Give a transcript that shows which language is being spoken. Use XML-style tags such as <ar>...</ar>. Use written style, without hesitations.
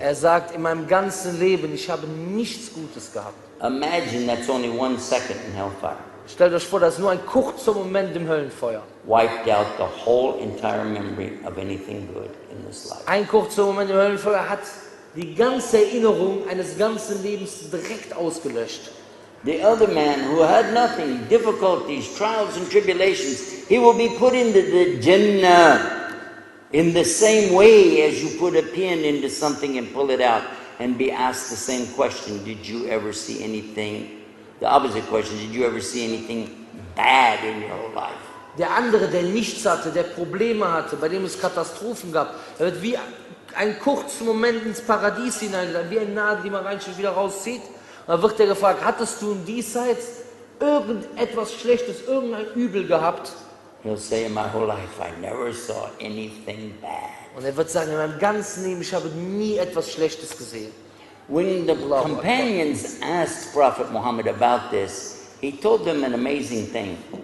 <de>Er sagt, in meinem ganzen Leben, ich habe nichts Gutes gehabt.</de> <en>Imagine that's only 1 second in hellfire.</en> <de>Stellt euch vor, das ist nur ein kurzer Moment im Höllenfeuer.</de> <en>Wiped out the whole entire memory of anything good in this life.</en> <de>Ein kurzer Moment im Höllenfeuer hat die ganze Erinnerung eines ganzen Lebens direkt ausgelöscht.</de> <en>The other man who had nothing, difficulties, trials and tribulations, he will be put into the Jannah in the same way as you put a pin into something and pull it out and be asked the same question. Did you ever see anything, the opposite question, did you ever see anything bad in your life?</en> <de>Der andere, der nichts hatte, der Probleme hatte, bei dem es Katastrophen gab, er wird wie einen kurzen Moment ins Paradies hineingeladen, wie eine Nadel, die man reinschiebt, wieder rauszieht. Und dann wird er gefragt, hattest du im Diesseits irgendetwas Schlechtes, irgendein Übel gehabt?</de> <en>He'll say, in my whole life, I never saw anything bad.</en> <de>Und er wird sagen, in meinem ganzen Leben, ich habe nie etwas Schlechtes gesehen.</de> <en>When the companions asked Prophet Muhammad about this, he told them an amazing thing.</en>